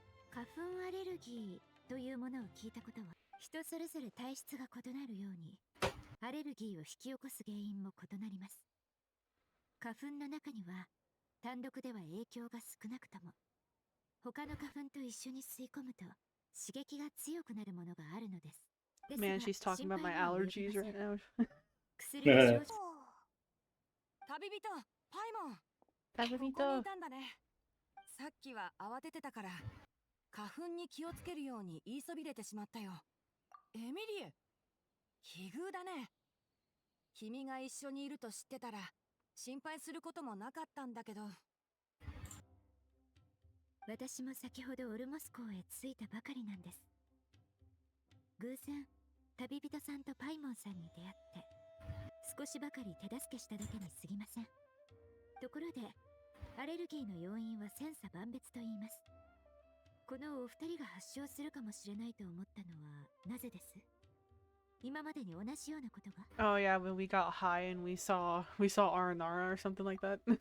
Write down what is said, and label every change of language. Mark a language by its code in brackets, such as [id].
[ja] 花粉アレルギーというものを聞いたことは人それぞれ体質が異なるようにアレルギーを引き起こす原因も異なります。花粉の中には単独では影響が少なくとも他の花粉と一緒に吸い込むと刺激が強くなるものがあるのです。 [en] Man, she's talking about my allergies right now. [ja] 薬の症状旅人パイモン旅人ここにいたんだね。さっきは慌ててたから花粉に気をつけるように言いそびれてしまったよ。エミリエ奇遇だね。君が一緒にいると知ってたら心配することもなかったんだけど。私も先ほどオルモス港へ着いたばかりなんです。偶然旅人さんとパイモンさんに出会って少しばかり手助けしただけに過ぎません。ところでアレルギーの要因は千差万別と言います。このお二人が発症するかもしれないと思ったのはなぜです？今までに同じようなことが。 [en] Oh yeah, when we got high and we saw Aranara or something like that.